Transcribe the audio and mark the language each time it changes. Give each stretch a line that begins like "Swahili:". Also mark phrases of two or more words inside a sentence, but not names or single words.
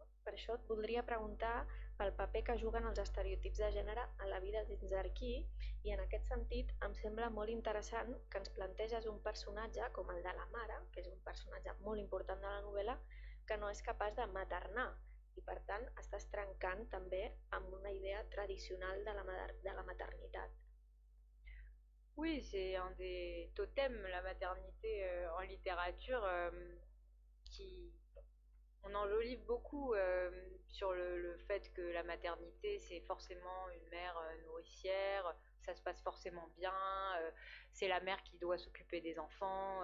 Catalan: Per això et voldria preguntar pel paper que juguen els estereotips de gènere en la vida dins d'Arquí, i en aquest sentit em sembla molt interessant que ens planteges un personatge com el de la mare, que és un personatge molt important de la novel·la, que no és capaç de maternar, i per tant estàs trencant també amb una idea tradicional de la maternitat.
French: Oui, c'est un des totems, la maternité en littérature, qui on enjolive beaucoup sur le fait que la maternité, c'est forcément une mère nourricière, ça se passe forcément bien, c'est la mère qui doit s'occuper des enfants.